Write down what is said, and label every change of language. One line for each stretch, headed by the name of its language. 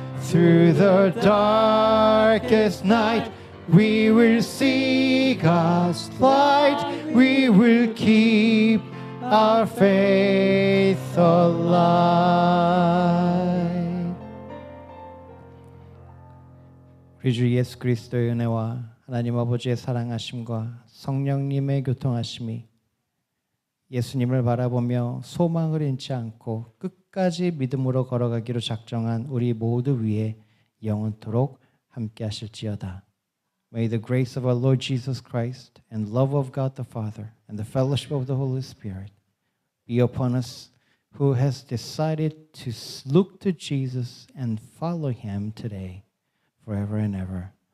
English: Through the darkest night, we will see God's light. We will keep our faith alive.
Korean: 우리 주 예수 그리스도의 은혜와 하나님 아버지의 사랑하심과 성령님의 교통하심이 예수님을 바라보며 소망을 잃지 않고 끝까지 믿음으로 걸어가기로 작정한 우리 모두 위에 영원토록 함께 하실지어다.
English: May the grace of our Lord Jesus Christ and love of God the Father and the fellowship of the Holy Spirit be upon us who has decided to look to Jesus and follow Him today, forever and ever.